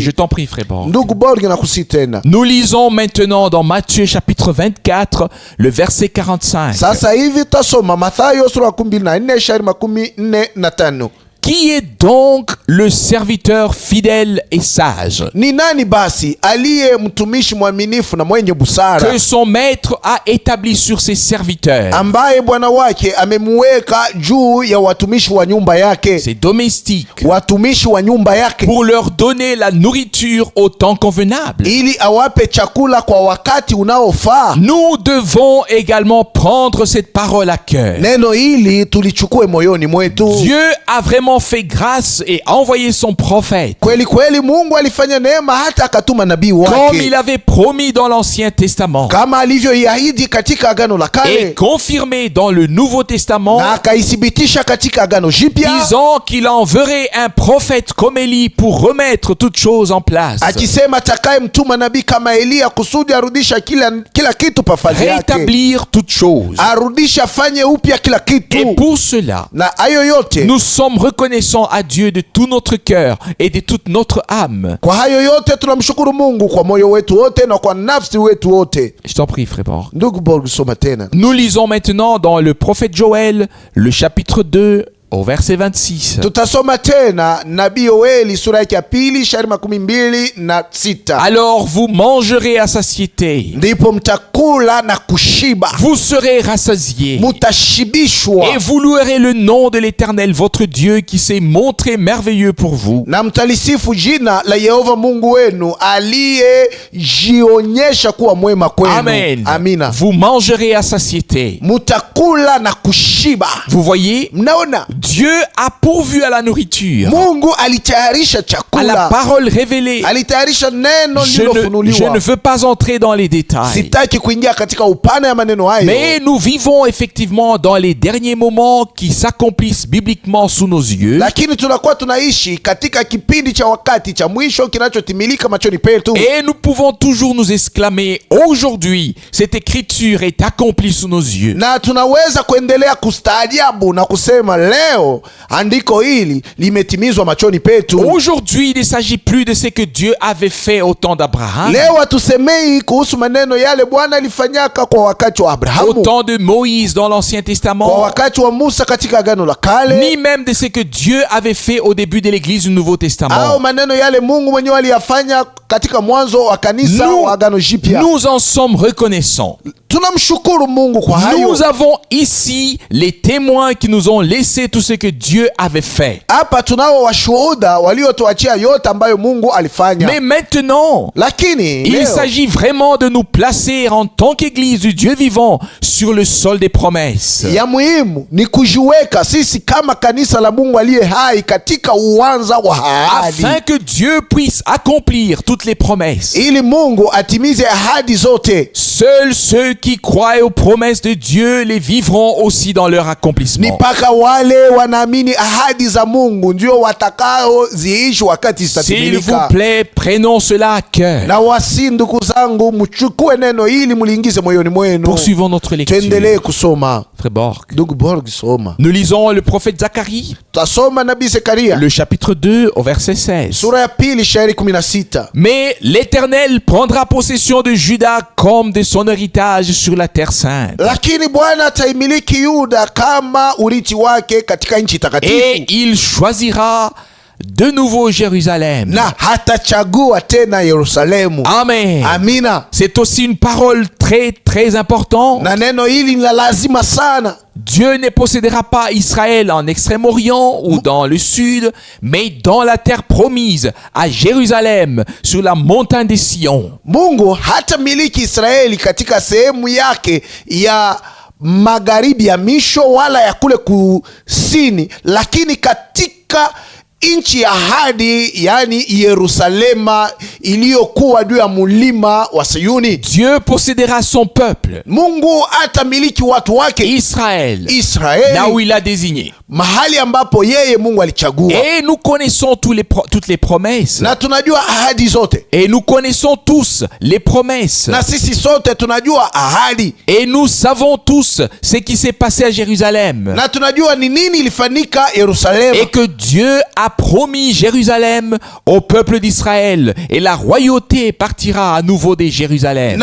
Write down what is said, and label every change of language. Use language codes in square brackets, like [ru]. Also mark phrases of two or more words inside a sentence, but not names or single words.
[fr] Je t'en prie, frère Borg. [sw] Ndugu Borg, nakusi tena. [fr] Nous lisons maintenant dans Matthieu chapitre 24, le verset 45. [sw] Sasa hivi tasoma Mathayo sura 14 shairi 45. [fr] Qui est donc le serviteur fidèle et sage [sw] Ni nani basi aliye mtumishi mwaminifu na mwenye busara, [fr] que son maître a établi sur ses serviteurs, [sw] ambaye bwana wake amemweka juu ya watumishi wa nyumba yake, [fr] ses domestiques, [sw] watumishi wa nyumba yake, [fr] pour leur donner la nourriture au temps convenable? [sw] ili awape chakula kwa wakati unaofaa. [fr] Nous devons également prendre cette parole à cœur. [sw] Neno hili tulichukue moyoni mwetu. [fr] Dieu a vraiment fait grâce et envoyé son prophète, [sw] Kweli kweli Mungu alifanya neema hata akatuma nabii [fr] comme [sw] wake, [fr] il avait promis dans l'Ancien Testament [sw] kama alivyoiahidi katika agano la [fr] et [sw] kale [fr] confirmé dans le Nouveau Testament, [sw] na akaithibitisha katika agano jipya, [fr] disant qu'il enverrait un prophète comme Élie pour remettre toutes choses en place, [sw] akisema atakaye mtuma nabii kama Eliya kusudi arudisha kila kitu pafali yake, [fr] rétablir toutes choses. [sw] arudisha afanye upya kila [fr] Et [sw] kitu. [fr] pour cela, [sw] Na hayo yote, [fr] nous sommes reconnaissants à Dieu de tout notre cœur et de toute notre âme. [sw] kwa hayo yote tunamshukuru Mungu kwa moyo wetu wote na kwa nafsi wetu wote. [fr] Je t'en prie, frère Borg. [sw] Ndugu Borg, soma tena. [fr] Nous lisons maintenant dans le prophète Joël, le chapitre 2, au verset 26. [sw] Tutasoma tena nabii Yoeli sura yake ya pili shairi 26. [fr] Alors vous mangerez à satiété, [sw] Ndipo mtakula na kushiba, [fr] vous serez rassasiés, [sw] mutashibishwa, [fr] et vous louerez le nom de l'Éternel votre Dieu qui s'est montré merveilleux pour vous. [sw] na mtalisifu jina la Yehova Mungu wenu aliyejionyesha kuwa mwema kwenu. [fr] Amen. [sw] Amina. [fr] Vous mangerez à satiété. [sw] Mutakula na kushiba. [fr] Vous voyez, [sw] Mnaona, [fr] Dieu a pourvu à la nourriture, [sw] Mungu alitayarisha [fr] à la [sw] chakula, [fr] parole révélée. [sw] alitayarisha neno [fr] Je [sw] lilofunuliwa. [fr] ne veux pas entrer dans les détails. [sw] Sitaki kuingia katika upana ya maneno hayo, [fr] Mais nous vivons effectivement dans les derniers moments qui s'accomplissent bibliquement sous nos yeux. [sw] lakini tunakuwa tunaishi katika kipindi cha wakati cha mwisho kinachotimilika machoni petu. [fr] Et nous pouvons toujours nous exclamer, aujourd'hui, cette écriture est accomplie sous nos yeux. [sw] Na tunaweza kuendelea kustaajabu na kusema leo leo andiko hili limetimizwa machoni petu. [fr] Aujourd'hui, il ne s'agit plus de ce que Dieu avait fait au temps d'Abraham, [sw] Leo hatusemei kuhusu maneno yale Bwana alifanyaka kwa wakati wa [fr] au [sw] Abrahamu, [fr] temps de Moïse dans l'Ancien [sw] kwa [fr] Testament, [sw] wakati wa Musa katika Agano la Kale, [fr] ni même de ce que Dieu avait fait au début de l'Église du Nouveau [sw] au [fr] Testament. [sw] maneno yale Mungu mwenyewe aliyafanya katika mwanzo wa kanisa wa Agano Jipya. [fr] Nous en sommes reconnaissants. [sw] Tunamshukuru Mungu kwa hayo. [fr] Nous avons ici les témoins qui nous ont laissé tout ce que Dieu avait fait. [sw] Hapa tunao washuhuda waliotuachia yote ambayo Mungu alifanya. [fr] Mais maintenant, [sw] Lakini [fr] il [sw] leo [fr] s'agit vraiment de nous placer en tant qu'Église du Dieu vivant sur le sol des promesses. [sw] ya muhimu ni kujiweka sisi kama kanisa la Mungu aliye hai katika uwanja wa ahadi, [fr] Afin que Dieu puisse accomplir toutes les promesses. [sw] ili Mungu atimize ahadi zote. [fr] Seuls ceux qui croient aux promesses de Dieu les vivront aussi dans leur [sw] Ni [fr] accomplissement. [sw] mpaka wale wanaamini ahadi za Mungu ndio watakaoziishi wakati [fr] S'il vous [sw] zitatimilika. [fr] plaît, prenons cela à cœur. [sw] Na wasi, ndugu zangu, mchukue neno hili mliingize moyoni mwenu. [fr] Poursuivons notre lecture. [sw] Tuendelee kusoma. [fr] Frère Borg. [sw] Ndugu Borg, soma. [fr] Nous lisons le prophète Zacharie, [sw] Tutasoma nabii Zekaria [fr] le chapitre 2 au verset 16. [sw] sura ya pili shairi 16. [fr] Mais l'Éternel prendra possession de Juda comme de son héritage sur la terre sainte. [sw] Lakini Bwana ataimiliki Yuda kama urithi wake katika nchi [fr] Et [sw] takatifu, [fr] il choisira de nouveau Jérusalem. [sw] na hatachagua tena Yerusalemu. [fr] Amen. [sw] Amina. [fr] C'est aussi une parole très très importante. [sw] Na neno hili ni la lazima sana. [fr] Dieu ne possédera pas Israël en Extrême-Orient ou dans le sud, mais dans la terre promise, à Jérusalem, sur la montagne de Sion. [sw] Mungu hatamiliki Israeli katika sehemu yake ya magharibi ya misho wala ya kule kusini, lakini katika nchi ya ahadi, yani Yerusalema iliyokuwa juu ya mulima wa Sayuni. [fr] Dieu possédera son peuple, [sw] Mungu atamiliki watu wake [fr] Israël, là [sw] Israeli, [fr] où il a désigné. [sw] mahali ambapo yeye Mungu alichagua. [fr] Et nous connaissons toutes les promesses. [sw] Na tunajua ahadi zote, [fr] Et nous connaissons tous les promesses. [sw] na sisi sote tunajua ahadi, [fr] Et nous savons tous ce qui s'est passé à Jérusalem. [sw] na tunajua ni nini ilifanyika Yerusalemu. [fr] Et que Dieu a promis Jérusalem au peuple d'Israël. Et la royauté partira à nouveau de Jérusalem.